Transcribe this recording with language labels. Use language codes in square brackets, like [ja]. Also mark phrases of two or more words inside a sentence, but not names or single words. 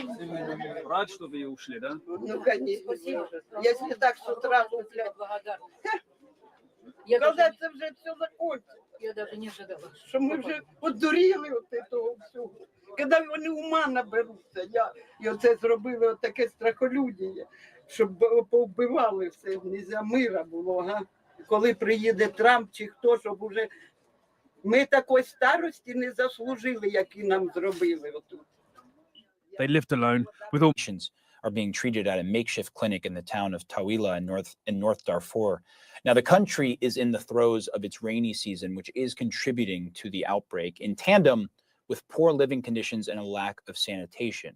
[uk] Когда це вже все закончиться. [ru] Я даже не ожидала. [uk] Що ми вже подуріли от того всього. Коли вони ума наберуться, і оце зробили от таке страхолюдіння, щоб повбивали все, [ru] нельзя мира [uk] було, га? Коли приїде Трамп чи хто, щоб уже ми такої старості не заслужили, які нам зробили отут. [en] They lived alone with all are being treated at a makeshift clinic in the town of Tawila in North Darfur. Now, the country is in the throes of its rainy season, which is contributing to the outbreak, in tandem with poor living conditions and a lack of sanitation.